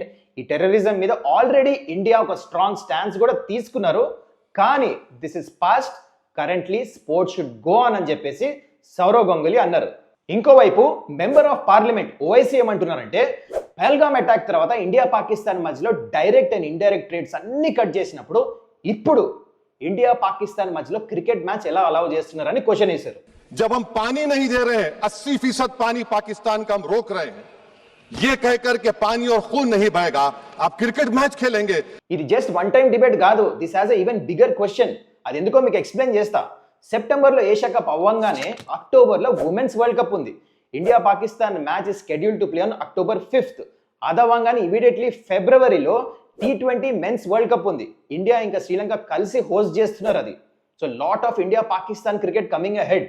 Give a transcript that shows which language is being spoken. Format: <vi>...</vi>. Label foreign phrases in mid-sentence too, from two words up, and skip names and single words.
<te>ఈ టెర్రరిజం మీద ఆల్రెడీ ఇండియా ఒక</te> <en>strong stance</en> <te>కూడా తీసుకున్నారు, కానీ</te> <en>this is past, currently sports should go on</en> <te>అని చెప్పేసి సౌరవ్ గంగూలీ అన్నారు. ఇంకోవైపు</te> <en>member of parliament</en> <te>ఓవైసీ ఏమంటున్నారంటే, పెహల్గామ్ అటాక్ తర్వాత ఇండియా పాకిస్తాన్ మధ్యలో</te> <en>direct and indirect trades</en> <te>అన్ని కట్ చేసినప్పుడు ఇప్పుడు ఇండియా పాకిస్తాన్ మధ్యలో</te> <en>cricket match</en> <te>ఎలా అలౌ చేస్తున్నారని క్వశ్చన్ వేశారు.</te> <hi>जब हम पानी नहीं दे रहे हैं, 80% पानी पाकिस्तान का हम रोक रहे हैं, ये कहकर के पानी और खून नहीं बहेगा, आप</hi> <en>cricket match</en> <hi>खेलेंगे.</hi> <te>ఇది</te> <en>just one time debate</en> <te>కాదు,</te> <en>this has a even bigger question.</en> <te>అది ఎందుకో మీకు ఎక్స్ప్లెయిన్ చేస్తా. సెప్టెంబర్లో ఏషియా కప్ అవ్వంగానే అక్టోబర్లో ఉమెన్స్ వరల్డ్ కప్ ఉంది.</te> <en>India Pakistan match is schedule to play on October 5th.</en> <te>అదవ్వంగానే ఇమీడియట్లీ ఫిబ్రవరిలో T20 మెన్స్ వరల్డ్ కప్ ఉంది. ఇండియా ఇంకా శ్రీలంక కలిసి హోస్ట్ చేస్తున్నారు అది.</te> <en>so lot of India Pakistan cricket coming ahead.</en>